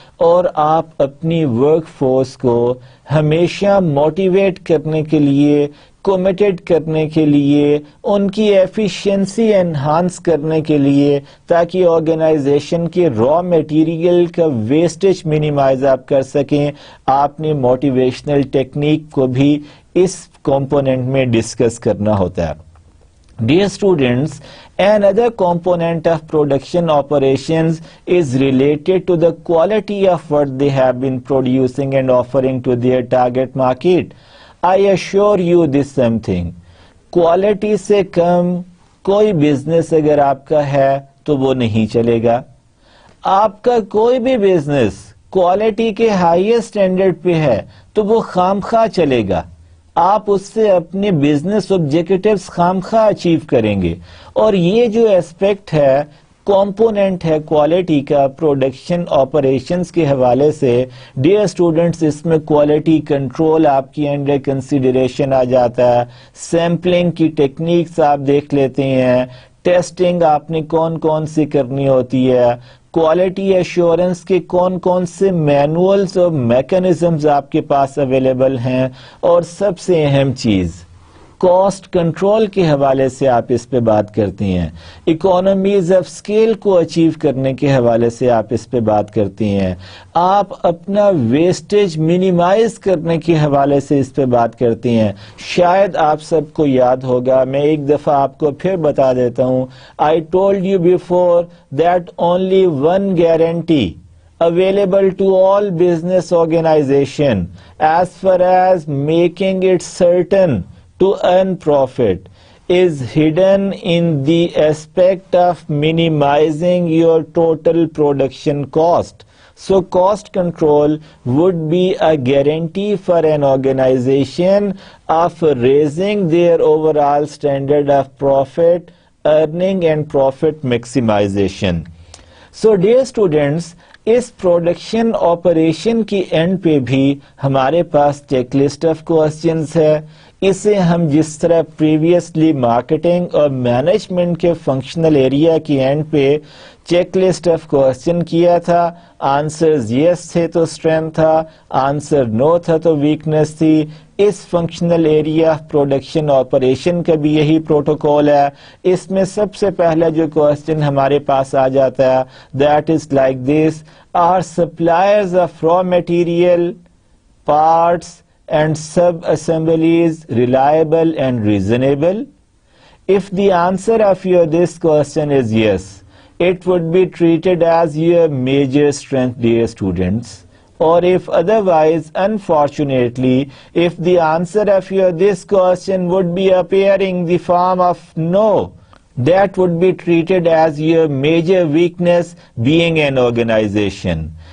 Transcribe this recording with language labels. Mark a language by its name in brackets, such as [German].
[Urdu] اور آپ اپنی ورک فورس کو ہمیشہ موٹیویٹ کرنے کے لیے, کمیٹڈ کرنے کے لیے, ان کی ایفیشنسی انہانس کرنے کے لیے, تاکہ آرگنائزیشن کے را میٹیریل کا ویسٹیج منیمائز آپ کر سکیں, آپ نے موٹیویشنل ٹیکنیک کو بھی اس کمپوننٹ میں ڈسکس کرنا ہوتا ہے. [English] Dear students, another component of production operations is related to the quality of what they have been producing and offering to their target market. I assure you this something. [Urdu] Quality سے کم کوئی business اگر آپ کا ہے تو وہ نہیں چلے گا. آپ کا کوئی بھی بزنس کوالٹی کے ہائیسٹ اسٹینڈرڈ پہ ہے تو وہ خامخواہ چلے گا. آپ اس سے اپنے بزنس آبجیکٹیوز خامخواہ اچیو کریں گے. اور یہ جو ایسپیکٹ ہے کمپوننٹ ہے کوالٹی کا پروڈکشن آپریشنز کے حوالے سے, ڈیئر اسٹوڈنٹس اس میں کوالٹی کنٹرول آپ کی انڈر کنسیڈریشن آ جاتا ہے. سیمپلنگ کی ٹیکنیکس آپ دیکھ لیتے ہیں. ٹیسٹنگ آپ نے کون کون سی کرنی ہوتی ہے. کوالٹی ایشورنس کے کون کون سے مینولز اور میکنزمز آپ کے پاس اویلیبل ہیں. اور سب سے اہم چیز کاسٹ کنٹرول کے حوالے سے آپ اس پہ بات کرتی ہیں, اکانومیز آف اسکیل کو اچیو کرنے کے حوالے سے آپ اس پہ بات کرتی ہیں, آپ اپنا ویسٹیج منیمائز کرنے کے حوالے سے اس پہ بات کرتی ہیں. شاید آپ سب کو یاد ہوگا, میں ایک دفعہ آپ کو پھر بتا دیتا ہوں, [English] I told you before that only one guarantee available to all business organization as far as making it certain to earn profit is hidden in the aspect of minimizing your total production cost. So cost control would be a guarantee for an organization of raising their overall standard of profit, earning and profit maximization. So dear students, [Urdu] اس production operation کی and پہ بھی ہمارے پاس check list of questions ہے. اسے ہم جس طرح previously marketing اور مینجمنٹ کے فنکشنل ایریا کی اینڈ پہ چیک لسٹ آف کوسچن کیا تھا, آنسرز یس تھے تو اسٹرینتھ تھا, آنسر نو تھا تو ویکنیس تھی. اس functional area of production operation کا بھی یہی پروٹوکول ہے. اس میں سب سے پہلا جو کوسچن ہمارے پاس آ جاتا ہے, [English] That is like this, are suppliers of raw material, parts and sub-assemblies reliable and reasonable? If the answer of this question is yes, it would be treated as your major strength, dear students. Or if otherwise, unfortunately, if the answer of this question would be appearing the form of no, that would be treated as your major weakness being an organization.